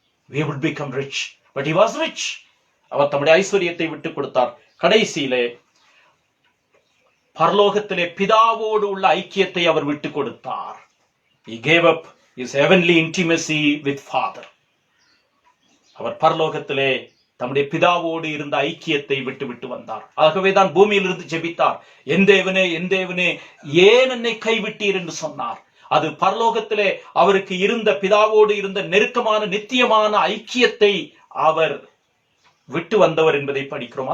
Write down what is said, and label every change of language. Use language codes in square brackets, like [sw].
[en] We would become rich. But he was rich. [ta] அவர் தம்முடைய ஐஸ்வர்யத்தை விட்டுக் கொடுத்தார். கடைசியிலே பரலோகத்திலே பிதாவோடு உள்ள ஐக்கியத்தை அவர் விட்டுக் கொடுத்தார். [en] He gave up his heavenly intimacy with Father. [ta] அவர் பரலோகத்திலே தம்முடைய பிதாவோடு இருந்த ஐக்கியத்தை விட்டு வந்தார். ஆகவேதான் பூமியிலிருந்து ஜெபித்தார். என் தேவனே, என் தேவனே, ஏன் என்னை கைவிட்டீர் என்று சொன்னார். அது பரலோகத்திலே அவருக்கு இருந்த பிதாவோடு இருந்த நெருக்கமான நித்தியமான ஐக்கியத்தை அவர் விட்டு வந்தவர் என்பதை படிக்கிறோம்.